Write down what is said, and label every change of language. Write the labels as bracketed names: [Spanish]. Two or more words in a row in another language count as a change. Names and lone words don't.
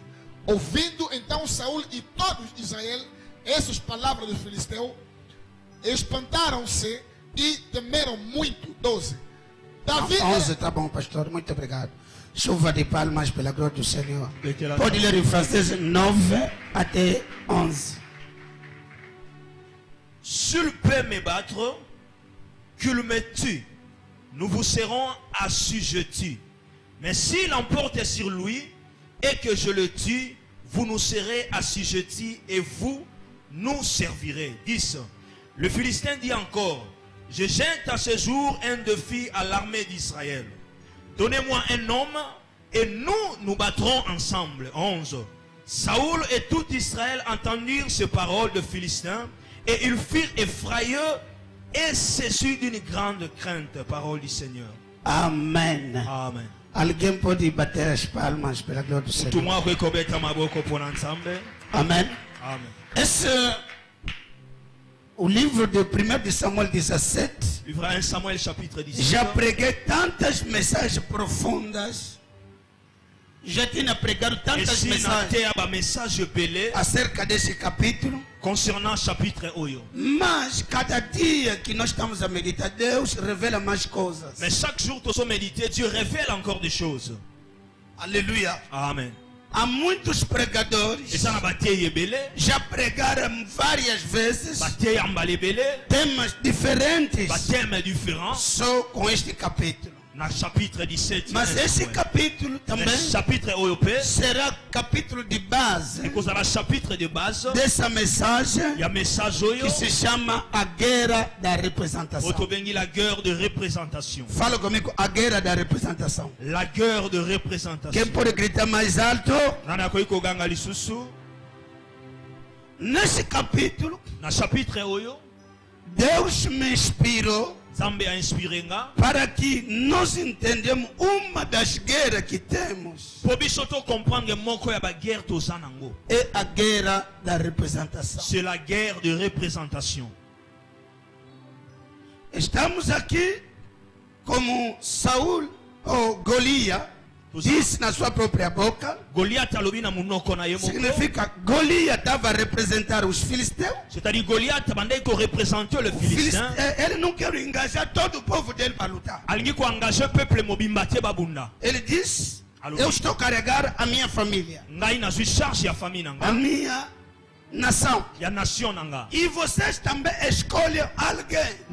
[Portuguese] Ouvindo então Saul e todos Israel essas palavras do filisteu, espantaram-se e temeram muito. 12. Davi 11, tá bom, pastor. Muito obrigado. Chuva de palmas pela glória do Senhor. Pode ler em francês 9 até 11. [French] S'il peut me battre, qu'il me tue, nous vous serons assujettis. Mais s'il emporte sur lui et que je le tue, vous nous serez assujettis et vous nous servirez. 10. Le Philistin dit encore: je jette à ce jour un défi à l'armée d'Israël. Donnez-moi un homme et nous battrons ensemble. 11. Saoul et tout Israël entendirent ces paroles de Philistins et ils furent effrayés et saisis d'une grande crainte. Parole du Seigneur. Amen. Amen. [Portuguese] Alguém pode bater as palmas pela glória do Senhor. Amen. Amen. Esse o livro de 1 de Samuel 17. [French] Livre 1 Samuel chapitre 17. [Portuguese] Já preguei tantas mensagens profundas. Já tinha pregado tantas mensagens acerca desse capítulo. [French] Concernant chapitre Oyo. [Portuguese] Mas cada dia que nós estamos a meditar, Deus revela mais coisas. [French] Mais chaque jour que nous méditer, Dieu révèle encore des choses. [Portuguese] Aleluia. Amen. Há muitos pregadores já pregaram várias vezes temas diferentes só com este capítulo. [French] Chapitre 17. [Portuguese] Mas esse capítulo também será capítulo de base dessa mensagem que se chama a guerra da representação. [French] La guerre de représentation. [Portuguese] Fala comigo, a guerra da representação. [French] La guerre de représentation. [Portuguese] Quem pode gritar mais alto? Nesse capítulo, [French] na chapitre Oyo, [Portuguese] Deus me inspirou para que nós entendamos uma das guerras que temos. É a guerra da representação. [French] C'est la guerre de représentation. [Portuguese] Estamos aqui como Saul ou Golias disse na sua própria boca. Significa Golias estava a representar os filisteus. [French] C'est-à-dire Goliath [Portuguese] mandei que representou [French] le Philistin. [Portuguese] Ele não quer engajar todo o povo dele para lutar. Ele diz: eu estou a carregar a minha família, a minha nação. E vocês também escolhem alguém.